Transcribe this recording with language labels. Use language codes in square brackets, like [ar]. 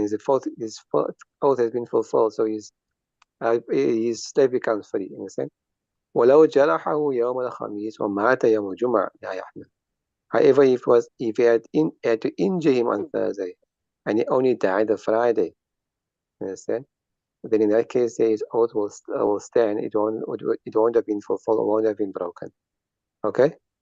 [en] His oath has been fulfilled, so his slave becomes free. Understand? [ar] ولو جرحه يوم الخميس ومات يوم الجمعة لا يحنث. [en] However, if he had to injure him on Thursday and he only died on Friday, understand? Then in that case, his oath will stand. It won't have been fulfilled. It won't have been broken. Okay?